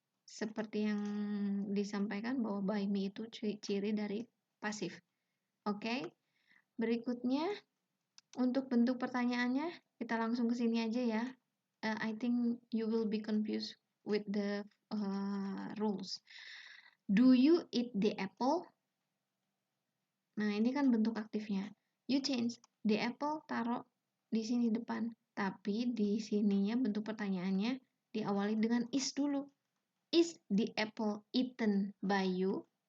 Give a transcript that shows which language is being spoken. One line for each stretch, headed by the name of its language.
Indonesian: Seperti yang disampaikan bahwa by me itu ciri dari pasif. Oke, berikutnya untuk bentuk pertanyaannya kita langsung ke sini aja ya.
English: I think you will be confused with the rules. Do you eat the apple?
Indonesian: Nah, ini kan bentuk aktifnya.
English: You change. The apple
Indonesian: taruh di sini depan. Tapi di sininya bentuk pertanyaannya diawali dengan is dulu.
English: Is the apple eaten by you?